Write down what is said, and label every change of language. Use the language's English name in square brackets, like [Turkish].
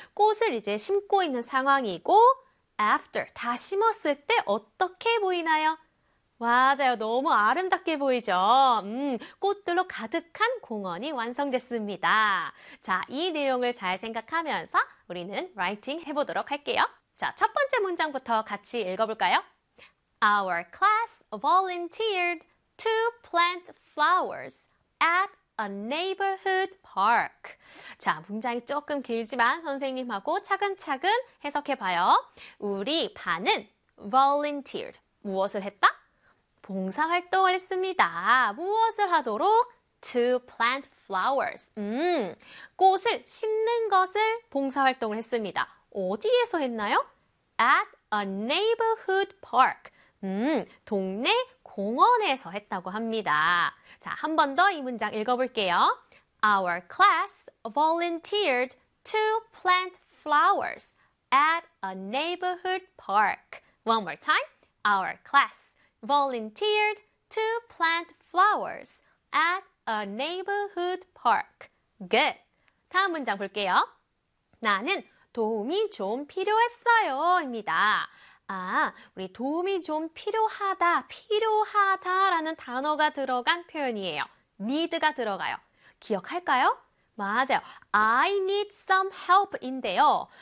[Korean] 꽃을 이제 심고 있는 상황이고 after, 다 심었을 때 어떻게 보이나요? 맞아요. 너무 아름답게 보이죠? 꽃들로 가득한 공원이 완성됐습니다. 자, 이 내용을 잘 생각하면서 우리는 writing 해보도록 할게요. 자, 첫 번째 문장부터 같이 읽어볼까요? [English] Our class volunteered to plant flowers at a neighborhood park. [Korean] 자, 문장이 조금 길지만 선생님하고 차근차근 해석해봐요. 우리 반은 volunteered. 무엇을 했다? 봉사활동을 했습니다. 무엇을 하도록? [English] To plant flowers. [Korean] 꽃을 심는 것을 봉사활동을 했습니다. 어디에서 했나요? [English] At a neighborhood park. [Korean] 동네 공원에서 했다고 합니다. 자, 한 번 더 이 문장 읽어볼게요. [English] Our class volunteered to plant flowers at a neighborhood park. One more time. Our class volunteered to plant flowers at a neighborhood park. Good. [Korean] 다음 문장 볼게요. 나는 도움이 좀 필요했어요. 입니다. 아, 우리 도움이 좀 필요하다, 필요하다라는 단어가 들어간 표현이에요. need가 들어가요. 기억할까요? 맞아요. [English] I need some help [Korean] 인데요.